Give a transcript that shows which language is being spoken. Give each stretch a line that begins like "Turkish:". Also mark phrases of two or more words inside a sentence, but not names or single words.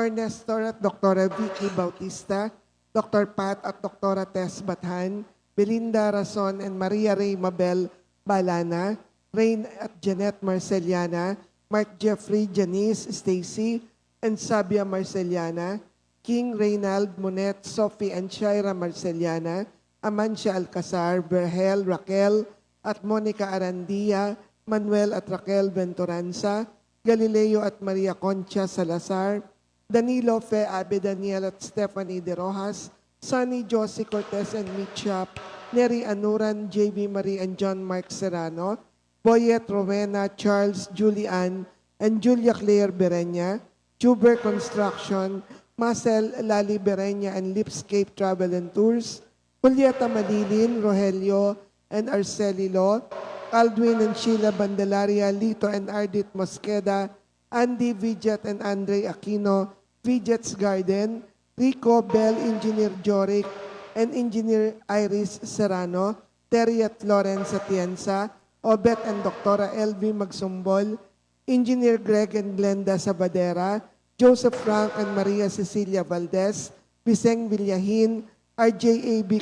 Filipino: Nestor at Dr. Vicky Bautista, Dr. Pat at Dr. Tess Bathan, Belinda Rason and Maria Ray Mabel Balana, Rain at Janet Marceliana, Mark Jeffrey, Janice, Stacy, and Sabia Marceliana, King Reynald Monet,
English: Sophie and Shaira Marceliana, Amancia Alcazar,
Filipino: Berhel, Raquel, at Monica Arandia, Manuel at Raquel Venturanza, Galileo at Maria Concha Salazar, Danilo Fe Abe Daniel at Stephanie De Rojas,
English: Sunny Josie Cortez and Mitchap, Neri Anuran, JB Marie and John Mark Serrano, Boyet Rowena, Charles, Julian, and Julia Claire Berenya, Tuber Construction, Marcel Lali Berenya and Lipscape Travel and Tours, Julieta Malilin, Rogelio, and Arcelilo, Aldwin and Sheila Bandelaria, Lito and Ardit Mosqueda, Andy Vidget and Andre Aquino, Vidget's Garden, Rico, Bell, Engineer Joric, and Engineer Iris Serrano, Terry at Florence Atienza, Obet and Dr. LV Magsumbol, Engineer Greg and Glenda Sabadera, Joseph Frank and Maria Cecilia Valdez, Viseng Villahin, RJAB